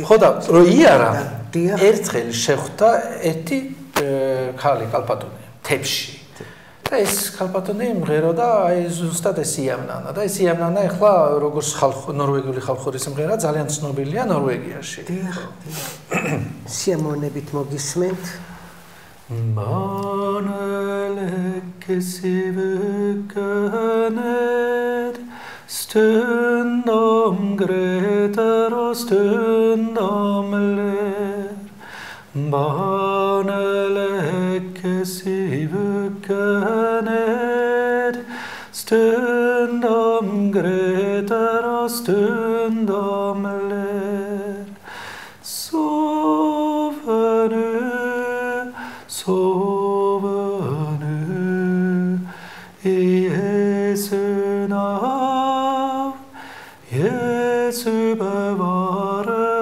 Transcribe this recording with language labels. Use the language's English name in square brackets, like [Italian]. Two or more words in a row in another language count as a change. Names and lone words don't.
[Georgian] ხო და რო იარა ერთხელ შეხვდა ერთი ქალი კალპატონი თებში და ეს კალპატონი მღეროდა აი ზუსტად ეს იამნანა და ეს იამნანა ახლა როგორც ნორვეგიული ხალხური სიმღერა ძალიან ცნობილია ნორვეგიაში. სიამოვნებით მოგისმენთ. [Swedish] Stundom gråter och stundom ler Barnen lägger sig i vuggan ned Stundom gråter och stundom ler Sover nu i Jesu namn Jesu bevare